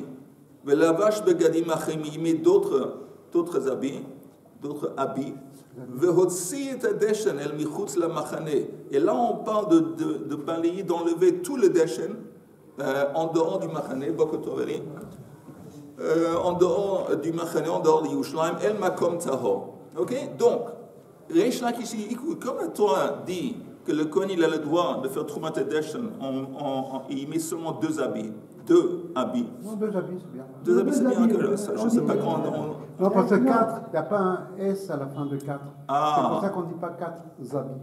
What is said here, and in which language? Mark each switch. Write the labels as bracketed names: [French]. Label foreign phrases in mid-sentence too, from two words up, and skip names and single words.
[Hebrew] ולבש בגדים אחים, [French] il met d'autres habits. Et là, on parle de balayer, d'enlever tout le deshen en dehors du machane, en dehors du machane, en dehors de Yerushalayim, [Hebrew] אל מקום טהור. [French] Ok? Donc, Reish Lakish, écoute, comme la Torah dit que le Kohen il a le droit de faire [Hebrew] תרומת הדשן, [French] il met seulement 2 habits. 2 habits. Non, 2 habits, c'est bien. 2 habits, c'est bien que là, je ne sais pas quand Non, parce que 4, il n'y a pas un S à la fin de 4. Ah. C'est pour ça qu'on ne dit pas 4 habits.